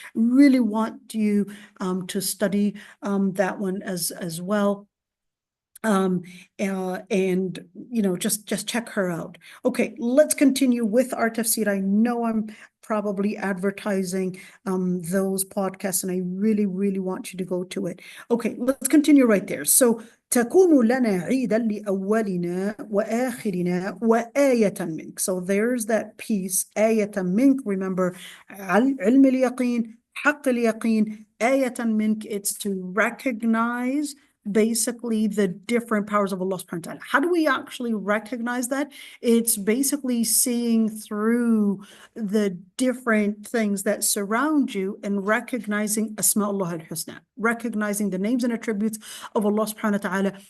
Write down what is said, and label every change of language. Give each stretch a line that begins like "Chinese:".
English: Really want you to study that one as well. And just check her out. Okay, let's continue with our tafsir. I know I'm probably advertising those podcasts, and I really want you to go to it. Okay, let's continue right there.
Arabic: So تكون لنا عيدا لأولنا وآخرنا وآية منك.
English: So there's that piece,
Arabic: آية منك.
English: Remember,
Arabic: علم اليقين, حق اليقين, آية منك.
English: It's to recognize basically the different powers of Allah subhanahu wa ta'ala. How do we actually recognize that? It's basically seeing through the different things that surround you and recognizing Asma Allah al-Husna, recognizing the names and attributes of Allah subhanahu wa ta'ala.